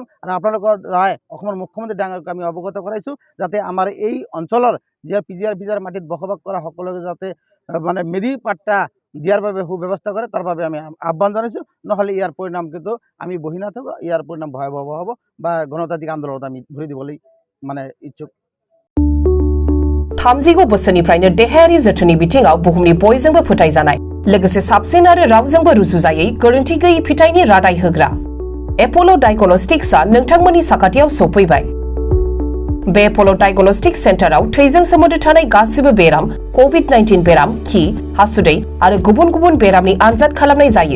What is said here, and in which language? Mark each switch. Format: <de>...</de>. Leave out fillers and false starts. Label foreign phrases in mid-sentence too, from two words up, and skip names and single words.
<as>আৰু আপোনালোকৰ দ্বাৰাই অসমৰ মুখ্যমন্ত্ৰী ডাঙৰক আমি অৱগত কৰাইছোঁ যাতে আমাৰ এই অঞ্চলৰ যি পিজিআৰ মাটিত বসবাস কৰা সকলোকে যাতে মানে মেৰি পাট্টা দিয়াৰ বাবে সুব্যৱস্থা কৰে, তাৰ বাবে আমি আহ্বান জনাইছোঁ। নহ'লে ইয়াৰ পৰিণাম কিন্তু আমি বহি নাথাকোঁ, ইয়াৰ পৰিণাম ভয়াৱহ হ'ব বা গণতান্ত্रिক আন্দোলনত আমি ধৰি দিবলৈ মানে ইচ্ছুক।</as> <brx>30 बोसोरनिफ्रायनो देहायारि जोथोननि बिथिङाव बुहुमनि बयजोंबो फोथायजानाय, लोगोसे साबसिन आरो रावजोंबो रुजुजायै गोरोन्थि गैयै फिथायनि रादाय होग्रा एप'ल' डायग्नोस्टिक्सआ नोंथांमोननि साखाथियाव सौफैबाय। बे एप'ल' डायग्नोस्टिक्स सेन्टाराव थैजों सोमोन्दो थानाय गासिबो बेराम, COVID-19 बेराम, खि, हासुदै आरो गुबुन गुबुन बेरामनि आनजाद खालामनाय जायो।</brx>